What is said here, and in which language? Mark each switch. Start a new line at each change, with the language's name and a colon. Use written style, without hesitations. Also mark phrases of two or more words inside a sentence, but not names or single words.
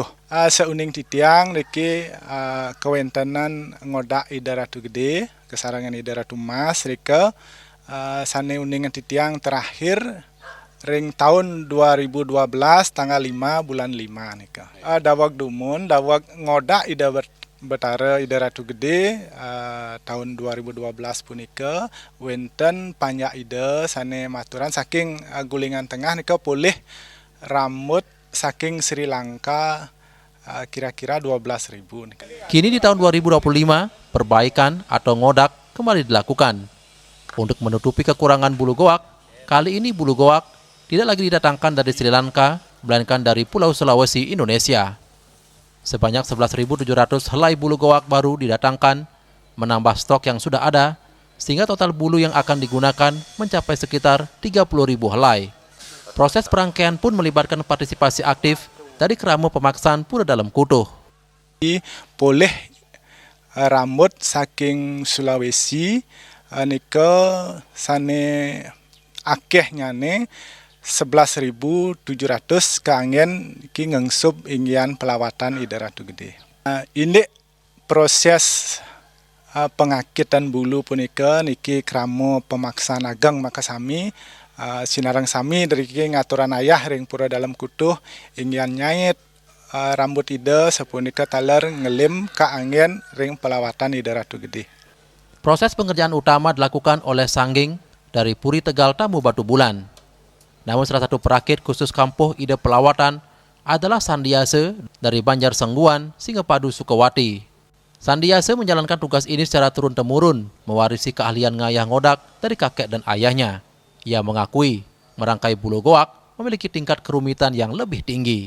Balinese: Seuning titiang riki kewentenan ngodak Ida Ratu Gede, kesarangan Ida Ratu Mas rika sane uningan titiang terakhir ring tahun 2012 tanggal 5 bulan 5 nika. Dawag dumun, dawag ngodak Ida Betara Ida Ratu Gede tahun 2012 punika wenten panjak ida sane maturan saking Gulingan Tengah nika pulih rambut saking Sri Lanka kira-kira 12.000 nika.
Indonesian: Kini di tahun 2025, perbaikan atau ngodak kembali dilakukan. Untuk menutupi kekurangan bulu goak, kali ini bulu goak tidak lagi didatangkan dari Sri Lanka, melainkan dari Pulau Sulawesi, Indonesia. Sebanyak 11.700 helai bulu goak baru didatangkan, menambah stok yang sudah ada, sehingga total bulu yang akan digunakan mencapai sekitar 30.000 helai. Proses perangkaian pun melibatkan partisipasi aktif dari Krama Pemaksaan Pura Dalam Kutuh.
Balinese: Boleh rambut saking Sulawesi, nika sane akeh nyane 11.700 keangen ki ngengsub inggian pelawatan Ida Ratu Gede.
Indonesian: Ini proses pengakitan bulu
Balinese: punika niki Krama Pemaksaan Ageng Makasami, sinarang sami dari ki ngaturan ayah ring Pura Dalam Kutuh inggian nyait rambut ida sapunika taler ngelim keangen ring pelawatan Ida Ratu Gede.
Indonesian: Proses pengerjaan utama dilakukan oleh Sangging dari Puri Tegal Tamu Batu Bulan. Namun salah satu perakit khusus kampuh ide pelawatan adalah Sandiase dari Banjar Sengguan, Singapadu, Sukawati. Sandiase menjalankan tugas ini secara turun-temurun, mewarisi keahlian ngayah ngodak dari kakek dan ayahnya. Ia mengakui merangkai bulu goak memiliki tingkat kerumitan yang lebih tinggi.